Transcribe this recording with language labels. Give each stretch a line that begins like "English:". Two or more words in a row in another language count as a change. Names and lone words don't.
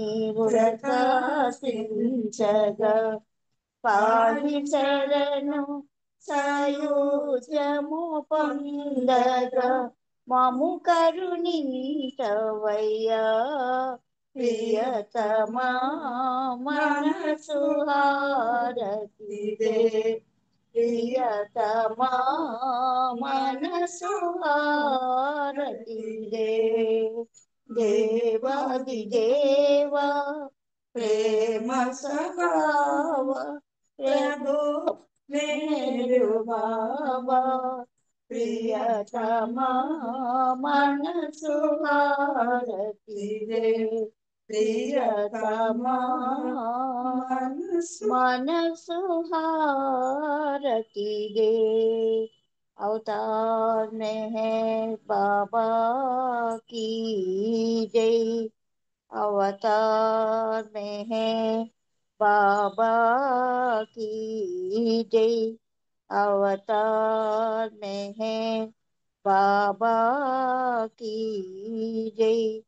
Telugu: ప్రకాశించగా పాడి శరణు సాయుజ్యము పొందగా మము కరుణించవయ్యా ప్రియతమా మనసు హారతి దే ప్రియతమా మనసు హారతి దే దేవాది దేవా ప్రేమ స్వభావ ప్రభు మేరు బాబా ప్రియతమా మనసు హారతి దే ప్రియతమా మనసు హారతి దే
Hindi: अवतार मेहर बाबा की जय अवतार मेहर बाबा की जय अवतार मेहर बाबा की जय